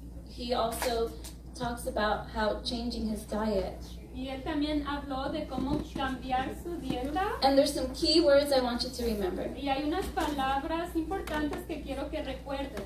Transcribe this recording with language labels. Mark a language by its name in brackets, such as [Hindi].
[English] He also talks about how changing his diet. [Spanish] Y él también habló de cómo cambiar su dieta. [English] And there's some key words I want you to remember. [Spanish] Y hay unas palabras importantes que quiero que recuerden.